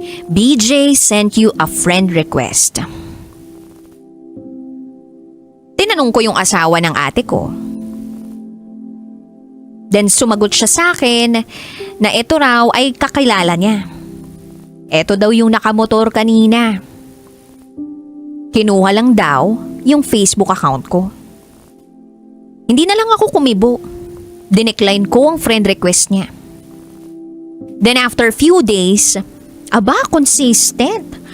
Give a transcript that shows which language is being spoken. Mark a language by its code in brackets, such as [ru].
[en] BJ sent you a friend request. [tl] Tinanong ko yung asawa ng ate ko. Then sumagot siya sa akin na ito raw ay kakilala niya. Ito daw yung nakamotor kanina. Kinuha lang daw yung Facebook account ko. Hindi na lang ako kumibo. Dinecline ko ang friend request niya. [en] Then after few days, consistent.